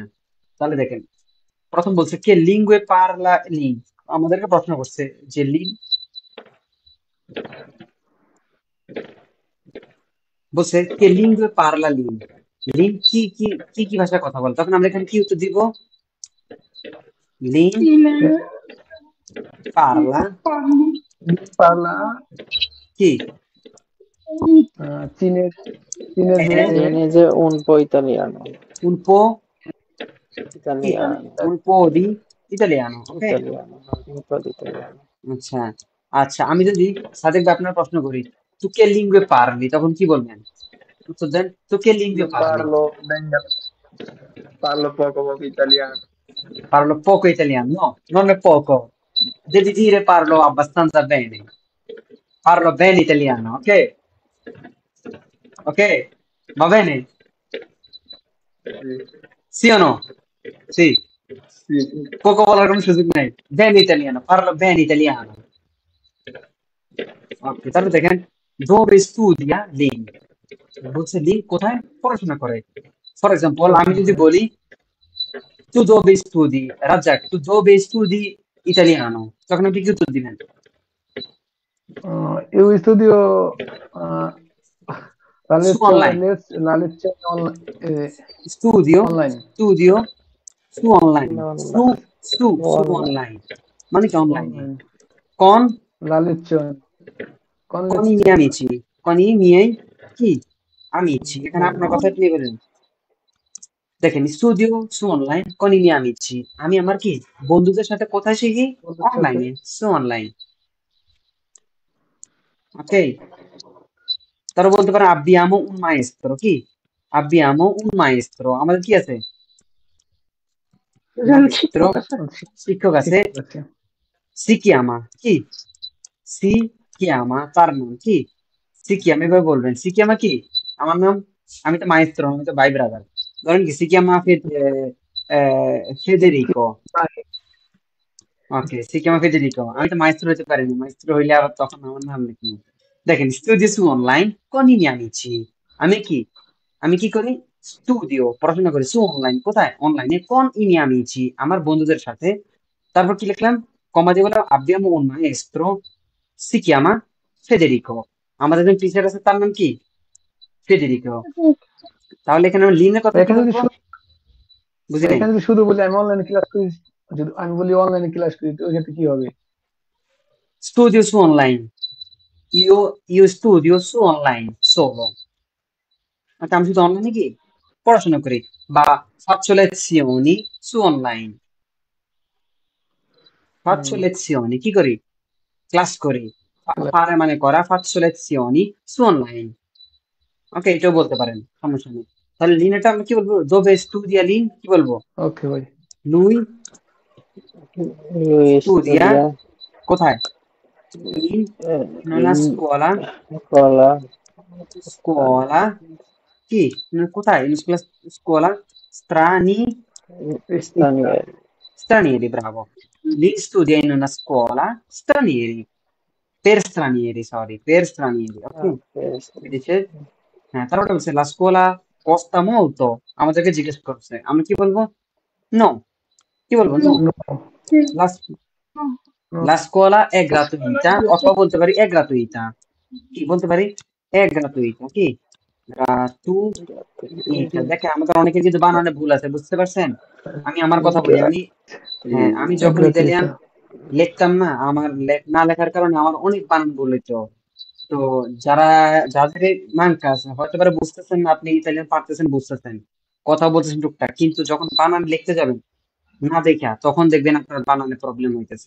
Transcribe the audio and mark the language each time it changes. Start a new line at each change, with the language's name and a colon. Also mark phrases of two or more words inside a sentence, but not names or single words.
Bangla: তাহলে দেখেন, প্রথম বলছে
Italian: che lingue parla Lin,
Bangla: আমাদেরকে প্রশ্ন করছে যে লিন বলছে
Italian: che lingue parla Lin,
Bangla: লিন কি কি কি কি ভাষায় কথা বলে, তখন আমরা এখানে কি উত্তর দিব? লিন চীনের পারলা পারলা কি চীনের চীনের যে
Italian: Tiene যে un po' italiano, un po' কি italiano, un po' di italiano, ওকে? italiano, un po' di italiano.
Bangla: আচ্ছা, আচ্ছা, আমি যদি সাদেক ভাই আপনার প্রশ্ন করি
Italian: tu che lingue parli,
Bangla: তখন কি বলবেন? উত্তর দেন,
Italian: tu che Io lingue parli. parlo poco poco italiano. Parlo poco italiano, no, non è poco, devi dire parlo abbastanza bene, parlo bene italiano, ok? Ok, va bene? Sì, Sì o no? Sì, sì,
Bangla: poco বলার কোনো সুযোগ নাই,
Italian: bene italiano, parlo bene italiano, ok?
Bangla: তাহলে দেখেন,
Italian: dove studia Lin,
Bangla: বলছে লিন কোথায় পড়াশোনা করে।
English: for example
Bangla: আমি যদি বলি
Italian: tu dove studi
Bangla: রাজ্জাক,
Italian: tu dove studi italiano,
Bangla: তখন আপনি কি উত্তর দিবেন?
Italian: io studio Su online, la lezione studio online. studio su online, Non su su online. online,
Bangla: মানে কি অনলাইনে,
Italian: Online. con La lezione con con i miei lezione. amici, con i miei
Bangla: কি amici, এখানে আপনার কথা আপনি বলেন। দেখেন,
Italian: studio su online con i miei amici,
Bangla: আমি আমার কি বন্ধুদের সাথে কোথায় শিখি? বন্ধুর সাথে অনলাইনে,
Italian: su online,
Bangla: ওকে? তারা বলতে পারে
Italian: abbiamo un maestro,
Bangla: কি
Italian: abbiamo un maestro,
Bangla: আমাদের কি আছে? একজন মাইস্ত্রো, শিক্ষক আছে। শিক্ষক আছে। শিক্ষক আছে।
Italian: si chiama
Bangla: কি
Italian: si chiama
Bangla: তার নাম কি,
Italian: si chiama
Bangla: এভাবে বলবেন,
Italian: si chiama
Bangla: কি আমার নাম, আমি তো মাইস্ত্রো, আমি তো ভাই ব্রাদার, ধরেন কি
Italian: si chiama Federico,
Bangla: ওকে
Italian: si chiama Federico,
Bangla: আমি তো মাইস্ত্রো হতে পারিনি, মাইস্ত্রো হইলে আবার তখন আমার নাম লিখি। দেখেন,
Italian: studio su online con i miei amici,
Bangla: আমি কি আমি কি করি? স্টুডিও পড়াশোনা করি,
Italian: su online
Bangla: কোথায়? অনলাইনে,
Italian: con i miei amici
Bangla: আমার বন্ধুদের সাথে। তারপর কি লিখলাম? কমা দিয়ে বললাম
Italian: abbiamo un maestro si chiama Federico,
Bangla: আমাদের একজন টিচার আছে তার নাম কি? ফেডেরিকো। তাহলে এখানে আমি লিনের কথা কি এখানে যদি বলবো? বুঝি নাই। এখানে যদি শুধু বলি আমি অনলাইনে ক্লাস করি, যদি আমি বলি অনলাইনে ক্লাস করি, তো ওই ক্ষেত্রে কি হবে?
Italian: studio su online, io studio su online solo,
Bangla: আচ্ছা আমি শুধু অনলাইনে কি পড়াশোনা করি, বা
Italian: faccio lezioni su online, faccio lezioni
Bangla: কি করি? ক্লাস করি। ফারে মানে করা,
Italian: faccio lezioni su online,
Bangla: ওকে? এটাও বলতে পারেন, সমস্যা নেই। তাহলে লিনেটা আমরা কি বলবো?
Italian: dove studia
Bangla: লিন কি বলবো? ওকে ভাই।
Italian: lui Lui studia studia
Bangla: কোথায়?
Italian: in una in scuola, scuola scuola কি কোথায়? in scuola stranieri. stranieri, bravo. Lì studia in una scuola stranieri, per stranieri, sorry, per stranieri, ok? Ah, questo.
Bangla: কি দিচ্ছে? হ্যাঁ, তারপরে বলছে
Italian: la scuola costa molto,
Bangla: আমাদেরকে জিজ্ঞেস করছে, আমরা কি বলবো? no, কি বলবো?
Italian: no, No, la, no. la scuola è gratuita,
Bangla: অথবা বলতে পারি
Italian: è gratuita,
Bangla: কি বলতে পারি?
Italian: è gratuita,
Bangla: কি gratuita। দেখে আমাদের অনেকের কিন্তু বানানে ভুল আছে, বুঝতে পারছেন? আমি আমার কথা বলি, আমি হ্যাঁ, আমি যখন ইতালিয়ান লিখতাম না, আমার না লেখার কারণে আমার অনেক বানান ভুল হইতো। তো যারা যাদের মানকা আছে হয়তো পারে বুঝতেছেন না, আপনি ইতালিয়ান পারতেছেন, বুঝতেছেন, কথা বলতেছেন টুকটাক, কিন্তু যখন বানান লিখতে যাবেন না দেখা, তখন দেখবেন আপনার বানানে প্রবলেম হইতেছে।